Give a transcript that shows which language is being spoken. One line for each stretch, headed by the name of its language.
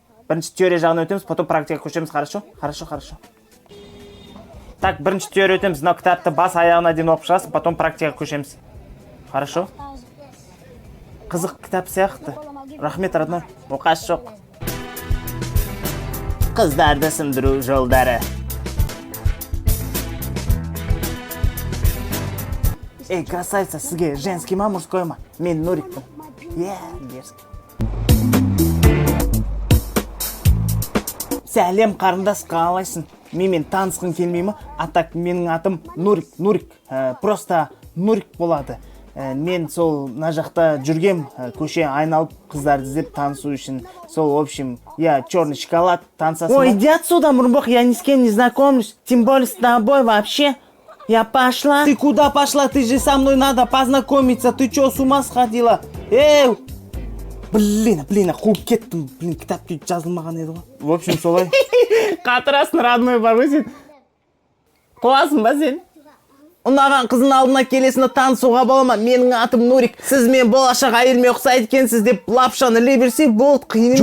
Kazakh: Бірінші теория жағын өтеміз,
Russian: потом
Kazakh: практика көшеміз,
Russian: хорошо? Хорошо. Так,
Kazakh: бірінші теория өтеміз, мынау кітапты бас аяғына дейін оқып шығасың, потом практикаға көшеміз.
Russian: Хорошо?
Kazakh: Қызық кітап сияқты. Рахмет,
Russian: родной.
Kazakh: Оқасы жоқ. Қыздарды сындыру жолдары.
Russian: Эй, красавица,
Kazakh: сізге
Russian: женский
Kazakh: ма,
Russian: мужской
Kazakh: ма? Мен Нурикпін. Дерзкий. Сәлем, қарындас, қалайсың? Менімен танысқың келмей ма?
Russian: А так,
Kazakh: менің атым Нурик.
Russian: Просто
Kazakh: Нурик болады. Мен сол на жақта жүргем, көше айналып қыздарды іздеп танысу үшін.
Russian: Сол, в общем, я черный шоколад,
Kazakh: танысасың.
Russian: Ой, иди отсюда, Мурбах, я ни с кем не знакомлюсь. Тем более с тобой вообще. Я пошла. Ты куда пошла? Ты же со мной надо познакомиться. Ты чё, с ума сходила? Эй! Блин,
Kazakh: қуып кеттім. Кітапты жазылмаған еді ғой.
Russian: В общем,
Kazakh: солай. Қатырасың,
Russian: родной,
Kazakh: бар ғой сен. Қуасың ба сен? Ұнаған қызын алдына келесіне танысуға бола ма? Менің атым Нурик. Сіз мен болашақ әйеліме ұқсайды екенсіз деп лапшаны іле берсе болды, қиын емес.